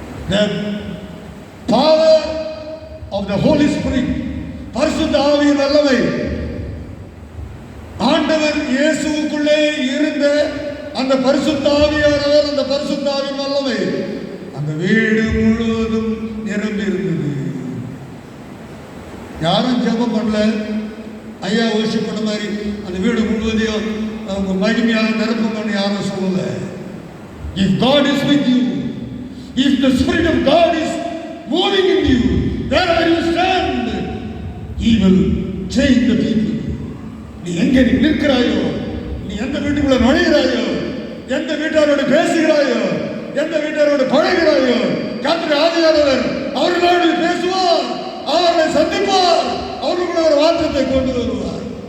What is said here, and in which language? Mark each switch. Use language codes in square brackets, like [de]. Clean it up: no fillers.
[en] The power of the Holy Spirit, [ta] பரிசுத்த ஆவியின் வல்லமை, ஆண்டவர் இயேசுவுக்குள்ளே இருந்த அந்த பரிசுத்த ஆவியானவர், அந்த பரிசுத்த ஆவியின் வல்லமை அந்த வீடு முழுவதும் நிரம்பி இருந்தது. யாரும் ஜெபம் பண்ணல, ஐயா worship பண்ண மாதிரி அந்த வீடு முழுவதையும் அவங்க மகிமையாக நிரப்புங்கன்னு யாரும் சொல்லல. [en] If God is with you, if the Spirit of God is moving in you, wherever you stand, He will change the people. [ta] நீ எங்கே நீ நிற்கிறாயோ, நீ எந்த வீட்டுக்குள்ள நுழைகிறாயோ, எந்த வீட்டாரோடு பேசுகிறாயோ, எந்த வீட்டாரோடு பழகிறாயோ, கர்த்தருடைய ஆவியானவர் அவர்களோடு பேசுவார், அவர்களை சந்திப்பார், அவர்களுக்குள்ள ஒரு மாற்றத்தை கொண்டு வருவார்.